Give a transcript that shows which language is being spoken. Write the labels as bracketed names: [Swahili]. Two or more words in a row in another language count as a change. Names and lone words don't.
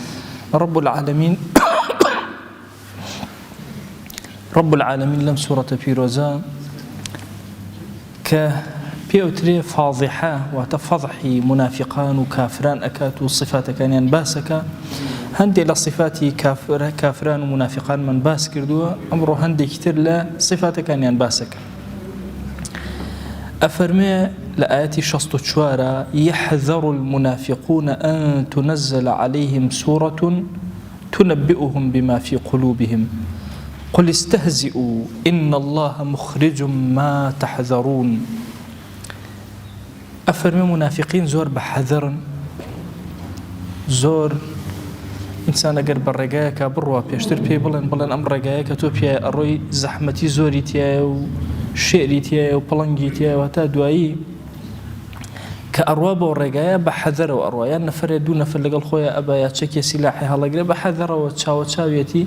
[Arabic] رب العالمین [Central Kurdish] لەم سوورەتە پیرۆزە کە پێوترێ فاضحە، واتە فەضحی منافقان و کافران ئەکات و صفاتەکانیان باسەکە. هەندێک لە صفاتی کافران و منافقانمان باس کردووە، ئەمڕۆ هەندێکی تر لە صفاتەکانیان باسەکە. ئەفەرمێ لە ئاەتی 64: [Arabic] يحذر المنافقون أن تنزل عليهم سورة تنبئهم بما في قلوبهم قل استهزئوا إن الله مخرج ما تحذرون. [Central Kurdish] ئەفەرمێ منافقین زۆر بە حەذەرن، زۆر ئینسان ئەگەر بە ڕێگایەکە بڕوا پێشتر پێی بڵێن ئەم ڕێگایە کە تۆ پێ ئەڕۆی زەحمەتی زۆری تایە و شێری تایە و پڵەنگی تایە، و تا دوایی کە ئەڕوا بۆ ڕێگایە بە حەذەرەوە ئەڕوا، یان نەفرێ دوو نەفر لەگەڵ خۆیان ئەبا یا چەکێ سیلاحی هەڵەگرێ بە حەذەرەوە چاوە چاوێتی.